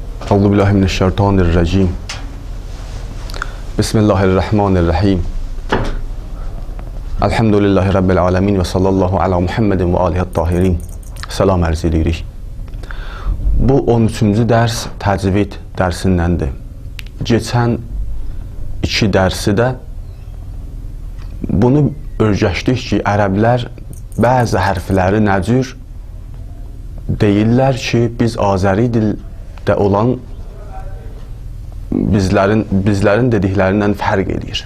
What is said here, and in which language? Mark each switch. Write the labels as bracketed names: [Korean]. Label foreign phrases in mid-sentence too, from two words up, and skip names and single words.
[Arabic] أعوذ بالله من الشيطان الرجيم بسم الله الرحمن الرحيم. الحمد لله رب العالمين وصلى الله على محمد وآله الطاهرين. [Azerbaijani] Salam ərz edirik. Bu 13-cü dərs təcvid dərsindəndir. Geçən 2 dərsi də bunu öyrəşdik ki, ərəblər bəzi hərfləri nə cür deyirlər ki, biz Azəri dildə olan bizlərin dediklərindən fərq edir.